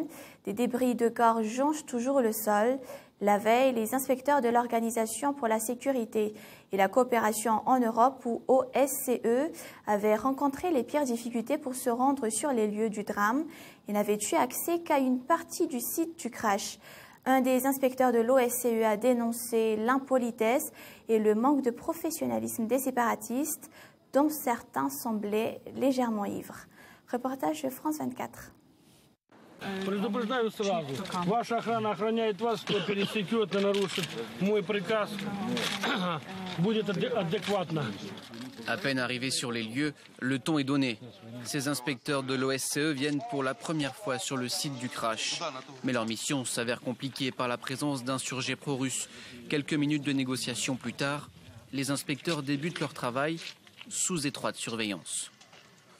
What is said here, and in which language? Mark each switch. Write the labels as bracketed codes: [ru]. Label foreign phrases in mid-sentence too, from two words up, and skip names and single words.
[fr] Des débris de corps jonchent toujours le sol. La veille, les inspecteurs de l'Organisation pour la sécurité et la coopération en Europe, ou OSCE, avaient rencontré les pires difficultés pour se rendre sur les lieux du drame et n'avaient eu accès qu'à une partie du site du crash. Un des inspecteurs de l'OSCE a dénoncé l'impolitesse et le manque de professionnalisme des séparatistes, dont certains semblaient légèrement ivres. Reportage de France 24. [ru] Предупреждаю сразу. Ваша охрана охраняет вас, кто пересекет и нарушит мой приказ, будет адекватно. [fr] À peine arrivés sur les lieux, le ton est donné. Ces inspecteurs de l'OSCE viennent pour la première fois sur le site du crash. Mais leur mission s'avère compliquée par la présence d'insurgés pro-russes. Quelques minutes de négociation plus tard, les inspecteurs débutent leur travail sous étroite surveillance.